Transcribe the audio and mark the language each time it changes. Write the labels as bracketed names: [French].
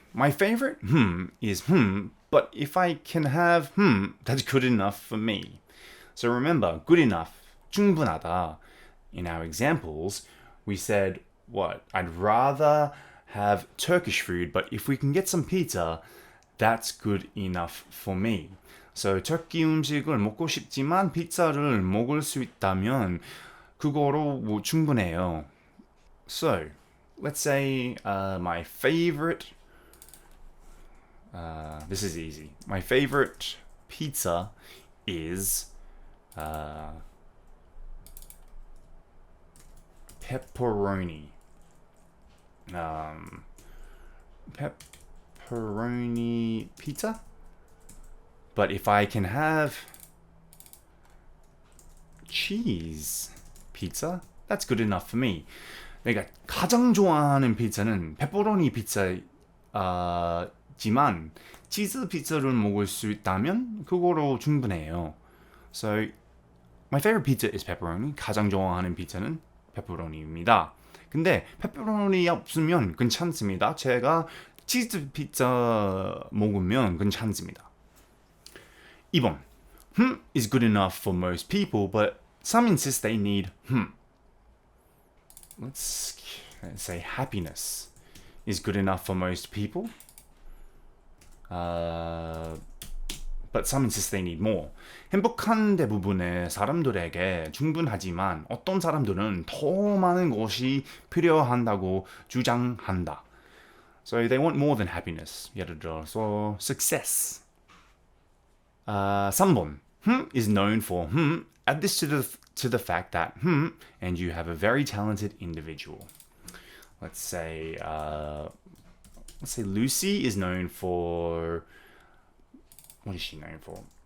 [English] My favorite is but if I can have that's good enough for me. So remember, good enough, 충분하다. In our examples, we said, I'd rather have Turkish food, but if we can get some pizza, that's good enough for me. [Korean] So 터키 음식을 먹고 싶지만 피자를 먹을 수 있다면 그거로 충분해요. [English] So, let's say my favorite this is easy. My favorite pizza is pepperoni. Pepperoni pizza? But if I can have cheese pizza, that's good enough for me. [Korean] 내가 가장 좋아하는 피자는 페퍼로니 피자지만 치즈 피자를 먹을 수 있다면 그거로 충분해요. [English] So, my favorite pizza is pepperoni. [Korean] 가장 좋아하는 피자는 페퍼로니입니다. 근데 페퍼로니 없으면 괜찮습니다. 제가 치즈 피자 먹으면 괜찮습니다. 2번. [English] is good enough for most people, but some insist they need Let's say happiness is good enough for most people. But some insist they need more. [Korean] 행복한 대부분의 사람들에게 충분하지만 어떤 사람들은 더 많은 것이 필요한다고 주장한다. [English] So they want more than happiness. [Korean] 예를 들어서 success. 3번. [English] is known for add this to the fact that and you have a very talented individual. Let's say Lucy is known for, what is she known for?